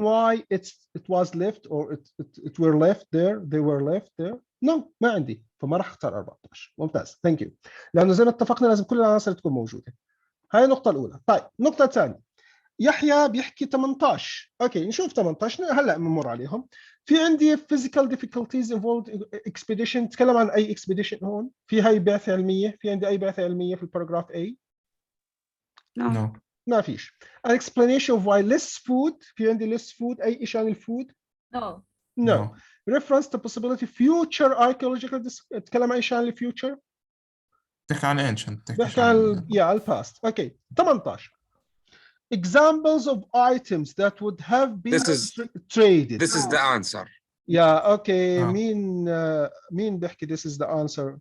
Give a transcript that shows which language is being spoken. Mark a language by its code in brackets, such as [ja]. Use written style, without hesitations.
[en] why it was left or it were left there, they were left there? [ar] No ما عندي، فما راح اختار 14. ممتاز ثانك يو. لانه زي ما اتفقنا لازم كل العناصر تكون موجوده. هاي النقطه الاولى. طيب النقطه الثانيه، يحيى بيحكي 18. اوكي نشوف 18 هلا بنمر عليهم. في عندي [en] physical difficulties involved expedition. [ar] تكلم عن اي expedition هون؟ في هاي بعثه علميه؟ في عندي اي بعثه علميه في الباراجراف A؟ [en] No. [ar] ما فيش. [en] an explanation of why less food. [ar] في عندي less food، اي شيء عن الفود؟ [en] No. No. reference to possibility future archaeological [ar] تكلم عن اي شيء عن الفيوتشر؟ تحكي عن ancient، بحكي تحكي عن الباست. اوكي 18. [en] examples of items that would have been traded. This is the answer. [ar] يا اوكي آه. مين بيحكي [en] this is the answer؟